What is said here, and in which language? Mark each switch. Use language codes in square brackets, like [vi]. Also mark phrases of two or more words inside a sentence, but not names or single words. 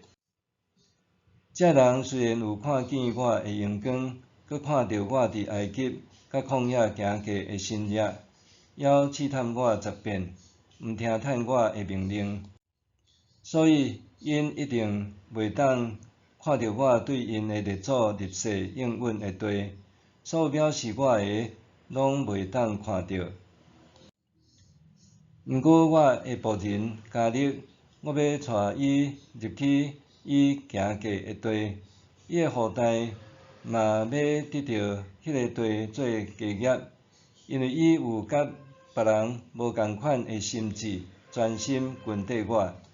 [nan] 这人虽然有看见我的荣光，佮看到我伫埃及甲旷野行过的神迹，还试探我10遍，毋听趁我的命令，所以因一定袂当看到我对因的列祖立誓应允的地，所有藐视我的，拢袂当看到。毋过我的仆人迦勒，我要带伊入去伊行过的地，伊的后代嘛要得到迄个地做家业，因为伊有甲别人无共款的心志，专心跟缀我。